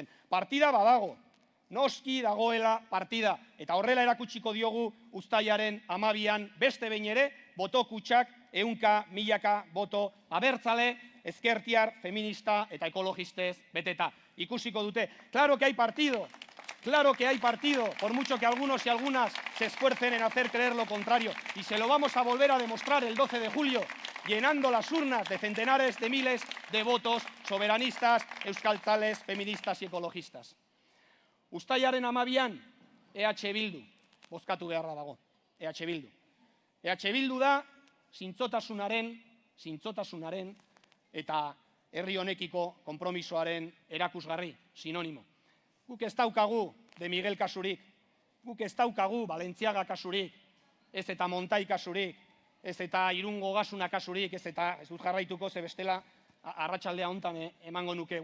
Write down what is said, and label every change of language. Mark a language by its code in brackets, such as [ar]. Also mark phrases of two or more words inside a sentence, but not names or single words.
[eu] Partida badago, noski dagoela partida, eta horrela erakutsiko diogu uztailaren 12an beste behin ere, boto kutxak, 100, 1000 boto abertzale, ezkertiar, feminista eta ekologistez beteta. Ikusiko dute. [es] Claro que hay partido, por mucho que algunos y algunas se esfuercen en hacer creer lo contrario. Y se lo vamos a volver a demostrar el 12 de julio, llenando las urnas de centenares de miles de votos soberanistas, euskaltzales, feministas y ecologistas. [eu] Uztailaren 12an, EH Bildu, bozkatu beharra dago, EH Bildu. EH Bildu da, zintzotasunaren eta herri honekiko konpromisoaren erakusgarri, sinonimo. Guk ez daukagu de Miguel kasurik, Guk ez daukagu Balentziaga kasurik, ez eta Montai kasurik, ez eta Irungo Gasuna kasurik, ez eta ez dut jarraituko ze bestela arratsaldea hontan emango nuke.